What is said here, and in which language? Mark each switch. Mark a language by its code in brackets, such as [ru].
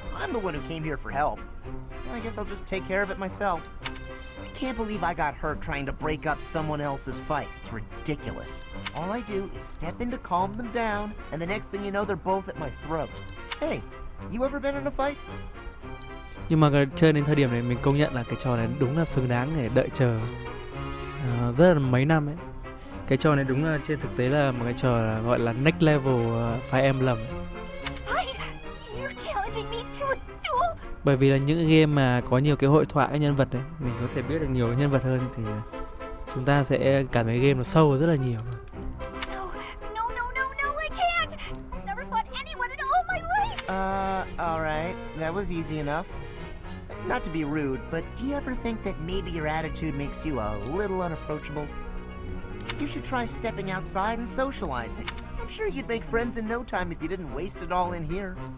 [en] I'm the one who came here for help. Well, I guess I'll just take care of it myself. I can't believe I got hurt trying to break up someone else's fight. It's ridiculous. All I do is step in to calm them down, and the next thing you know, they're both at my throat. Hey, you ever been in a fight? [vi] Nhưng mà chơi đến thời điểm này mình công nhận là cái trò này đúng là xứng đáng để đợi chờ rất là mấy năm ấy. Cái trò này đúng là trên thực tế là một cái trò là gọi là [en] next level [vi] Fire Emblem. [en] Fight? You're challenging me to a duel? [vi] Bởi vì là những game mà có nhiều cái hội thoại nhân vật đấy, mình có thể biết được nhiều nhân vật hơn thì chúng ta sẽ cảm thấy game nó sâu rất là nhiều. [en] No, I can't! I've never fought anyone in all my life! Alright. That was easy enough. Not to be rude, but do you ever think that maybe your attitude makes you a little unapproachable? You should try stepping outside and socializing. I'm sure you'd make friends in no time if you didn't waste it all in here.